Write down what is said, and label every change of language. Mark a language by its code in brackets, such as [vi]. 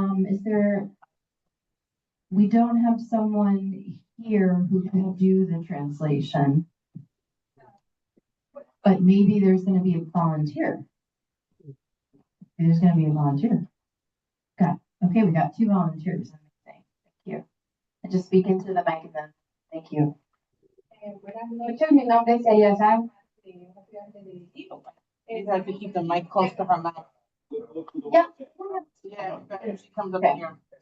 [en] Is there, we don't have someone here who can do the translation, but maybe there's going to be a volunteer. There's going to be a volunteer. Okay, we got 2 volunteers. Thank you. And just speak into the mic and then, thank you. [es] Buenas noches, mi nombre es Yayazán, estudiante de Digo. [en] Is that to keep the mic close to her mouth? Yeah. Yeah, if she comes up here.